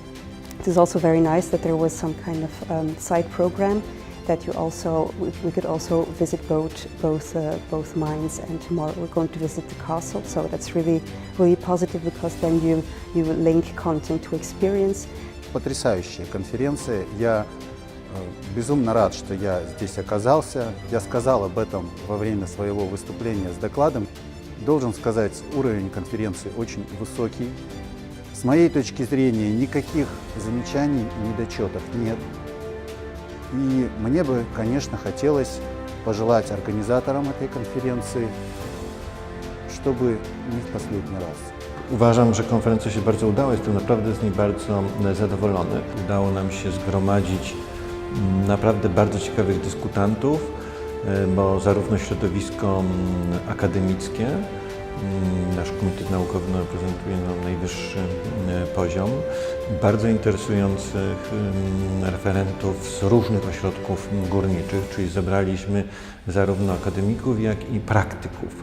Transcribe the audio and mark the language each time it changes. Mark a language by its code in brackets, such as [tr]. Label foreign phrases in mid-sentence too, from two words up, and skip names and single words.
[en] It is also very nice that there was some kind of side program that we could also visit both mines, and tomorrow we're going to visit the castle. So that's really positive, because then you link content to experience. [ru] Потрясающая конференция. Я безумно рад, что я здесь оказался. Я сказал об этом во время своего выступления с докладом. Должен сказать, уровень конференции очень высокий. С моей точки зрения, никаких замечаний и недочетов нет. И мне бы, конечно, хотелось пожелать организаторам этой конференции, чтобы не в последний раз. [pl] Uważam, że konferencja się bardzo udała, jestem naprawdę z niej bardzo zadowolony. Udało nam się zgromadzić naprawdę bardzo ciekawych dyskutantów, bo zarówno środowisko akademickie, nasz komitet naukowy reprezentuje najwyższy poziom, bardzo interesujących referentów z różnych ośrodków górniczych, czyli zebraliśmy zarówno akademików, jak i praktyków.